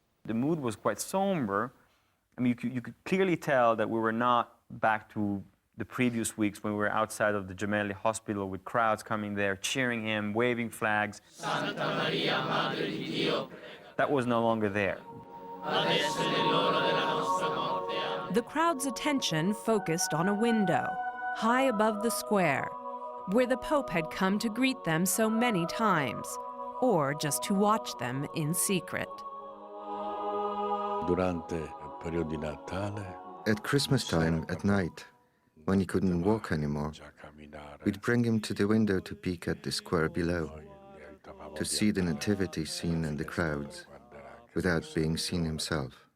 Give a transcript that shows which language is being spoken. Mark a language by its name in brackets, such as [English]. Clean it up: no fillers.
[English] The mood was quite somber. I mean, you could clearly tell that we were not back to the previous weeks when we were outside of the Gemelli Hospital with crowds coming there, cheering him, waving flags. [Italian] Santa Maria, Madre di Dio. [English] That was no longer there. [Italian] Adesso è l'ora della nostra morte. Amen. [English] The crowd's attention focused on a window, high above the square, where the Pope had come to greet them so many times, or just to watch them in secret. [Italian] Durante il periodo di Natale, [English] at Christmas time, at night, when he couldn't walk anymore, we'd bring him to the window to peek at the square below, to see the nativity scene and the crowds, without being seen himself.